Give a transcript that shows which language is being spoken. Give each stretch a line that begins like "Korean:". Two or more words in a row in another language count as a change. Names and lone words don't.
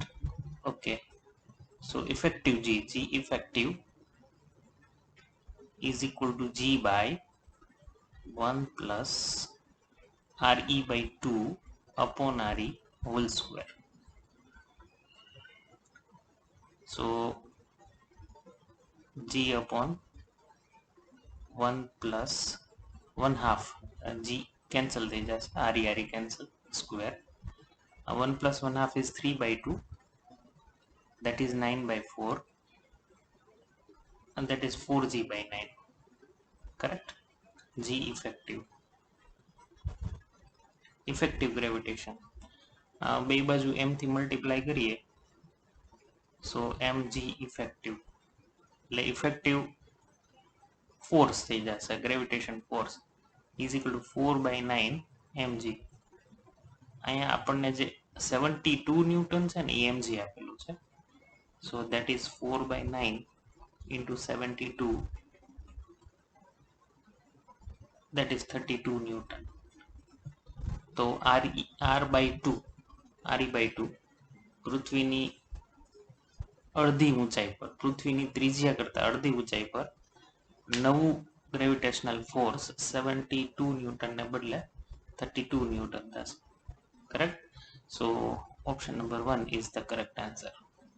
English: Okay, so effective G effective is equal to G by 1 plus re/2 upon re whole square. So G upon 1 plus 1 half, G cancel
Gujarati: થઈ જશે,
English: re cancel, square. 1 plus 1 half is 3/2, that is 9/4, and that is 4G/9, correct? G effective gravitation,
Gujarati: બે બાજુ m થી મલ્ટીપ્લાય કરીએ,
English: so mg effective,
Gujarati: એટલે
English: effective force
Gujarati: થઈ જશે,
English: gravitation force is equal to 4/9 mg.
Gujarati: અહીંયા આપણને જે 72 ન્યૂટન છે ને એ mg આપેલું છે,
English: so that is 4/9 into 72, that is 32 newton.
Gujarati: તો re/2 પૃથ્વીની અડધી ઊંચાઈ પર, પૃથ્વીની ત્રિજ્યા કરતા અડધી ઊંચાઈ પર નવું ગ્રેવિટેશનલ ફોર્સ 72 ન્યૂટનને બદલે 32 ન્યૂટન થશે, કરેક્ટ?
English: so option number 1 is the correct answer.